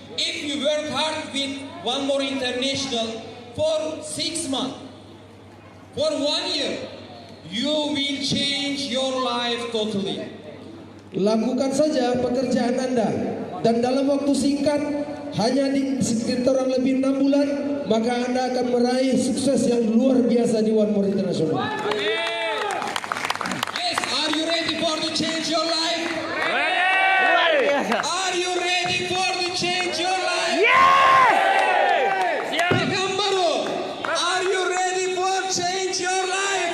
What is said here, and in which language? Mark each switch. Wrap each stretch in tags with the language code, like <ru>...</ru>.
<en>If you work hard with One More International for 6 months, for 1 year, you will change your life totally.</en> <id>Lakukan saja pekerjaan Anda dan dalam waktu singkat, hanya di sekitar lebih 6 bulan, maka Anda akan meraih sukses yang luar biasa di One More International.</id> <en>Yes, are you ready for to change your life?</en> <id>Luar biasa.</id> <en>Are you ready for to change your life? Yes. Pekanbaru, are you ready for change your life?</en>